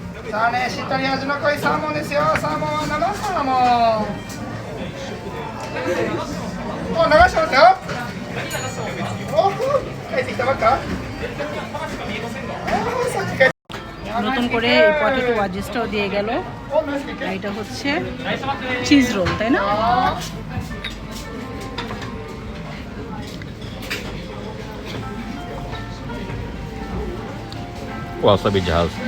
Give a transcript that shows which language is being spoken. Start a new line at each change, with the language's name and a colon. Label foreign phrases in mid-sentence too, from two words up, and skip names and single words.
Japanese: さあね、しっとり味の濃いサーモンですよ。サーモン、生サーモン。お、流してますよ。お、帰ってきたばっか。さっき帰って。
Bangla: নতুন করে এই
English: potato wedgesটাও
Bangla: দিয়ে গেল। আর এটা হচ্ছে
English: cheese roll,
Bangla: তাই না? ওয়াসাবি ঝাল।